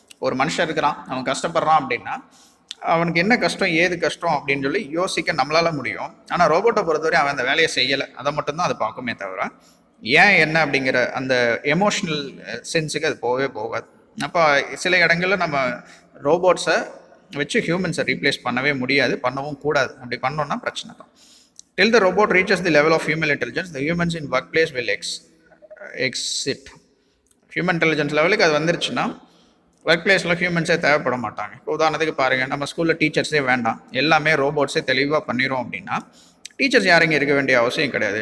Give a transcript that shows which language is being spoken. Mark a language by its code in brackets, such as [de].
[ta] ஒரு மனுஷன் இருக்கிறான், அவன் கஷ்டப்படுறான் அப்படின்னா அவனுக்கு என்ன கஷ்டம் ஏது கஷ்டம் அப்படின்னு சொல்லி யோசிக்க நம்மளால முடியும். ஆனால் ரோபோட்டை பொறுத்தவரை அவன் அந்த வேலையை செய்யலை, அதை மட்டும்தான் அது பார்க்குமே தவிர ஏன் என்ன அப்படிங்கிற அந்த எமோஷ்னல் சென்ஸுக்கு அது போகவே போகாது. அப்போ சில இடங்களில் நம்ம ரோபோட்ஸை வச்சு ஹியூமன்ஸை ரீப்ளேஸ் பண்ணவே முடியாது, பண்ணவும் கூடாது. அப்படி பண்ணோன்னா பிரச்சனை தான். [en] Till the robot reaches the level of human intelligence, the humans in workplace will exit. [ta] Human intelligence லெவலுக்கு அது வந்துருச்சுன்னா ஒர்க் பிளேஸில் ஹியூமன்ஸே தேவைப்பட மாட்டாங்க. இப்போ உதாரணத்துக்கு பாருங்கள், நம்ம ஸ்கூலில் டீச்சர்ஸே வேண்டாம், எல்லாமே ரோபோட்ஸே தெளிவாக பண்ணிடும் அப்படின்னா டீச்சர்ஸ் யாரும் இருக்க வேண்டிய அவசியம் கிடையாது.